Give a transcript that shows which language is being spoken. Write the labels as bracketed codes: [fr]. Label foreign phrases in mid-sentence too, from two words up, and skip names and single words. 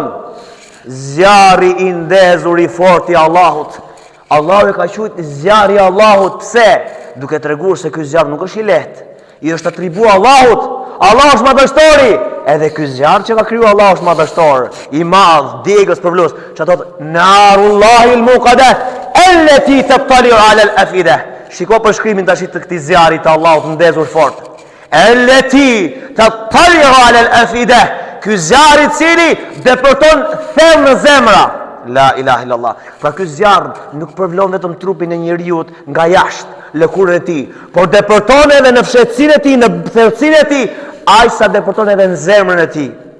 [sq] Zjarri i ndezur i fortë i Allahut. Allahu e ka quajtur zjarri i Allahut. Pse? Duke treguar se ky zjarr nuk është i lehtë. I është atribu Allahut. Allah është madhështori. Edhe ky zjarr që ka kriju Allah është madhështor, i madh, degës për vlos. Çfarë thot? [ar] نار الله الموقدة التي تطلع على الأفئدة. [sq] Shiko për shkrimin tash të këtij zjarri të Allahut ndezur fort. [ar] التي تطلع على الأفئدة. [sq] Ky zjarr i cili depërton thellë në zemra. [ar] لا إله إلا الله. [sq] Pra ky zjarr nuk përvlon vetëm trupin e njeriu nga jashtë, lëkurën e tij, por depërton edhe në fshehtësinë e tij, në thellësinë e tij, aq sa depërton edhe në zemrën e tij.